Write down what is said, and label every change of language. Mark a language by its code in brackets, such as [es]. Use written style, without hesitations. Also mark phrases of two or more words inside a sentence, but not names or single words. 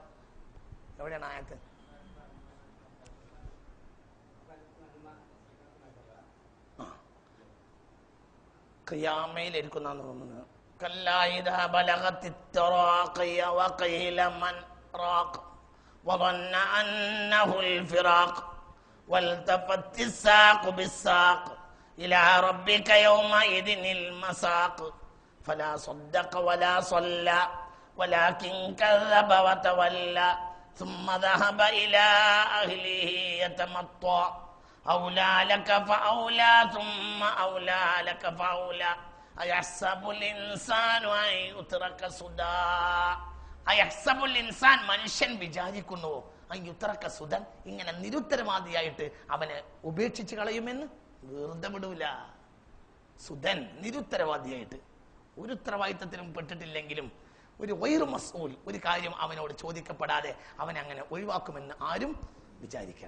[ml] എവിടെയാണ് ആയത്ത്? ഖിയാമയിലിരിക്കുന്നാന്ന് തോന്നുന്നത്. [ar] كلا إذا بلغت التراقي وقيل من راق വظن أنه الفراق والتفت الساق بالساق إلى ربك يومئذ المساق فلا صدق ولا صلى ولكن كذب وتولى ثم ذهب إلى أهله يتمطى أولى لك فأولى ثم أولى لك فأولى أيحسب الإنسان أن يترك سدى. أيحسب الإنسان [ml] മനുഷ്യൻ വിചാരിക്കുന്നുവോ [ar] أن يترك سدى [ml] ഇങ്ങനെ നിരുത്തരവാദിയായിട്ട് അവനെ ഉപേക്ഷിച്ച് കളയുമെന്ന്? വെറുതെ വിടൂല. സുദൻ നിരുത്തരവാദിയായിട്ട് ഒരു ഉത്തരവാദിത്തത്തിനും പെട്ടിട്ടില്ലെങ്കിലും ഒരു [ar] غير مسؤول [ml] ഒരു കാര്യം അവനോട് ചോദിക്കപ്പെടാതെ അവനെ അങ്ങനെ ഒഴിവാക്കുമെന്ന് ആരും വിചാരിക്കേണ്ട.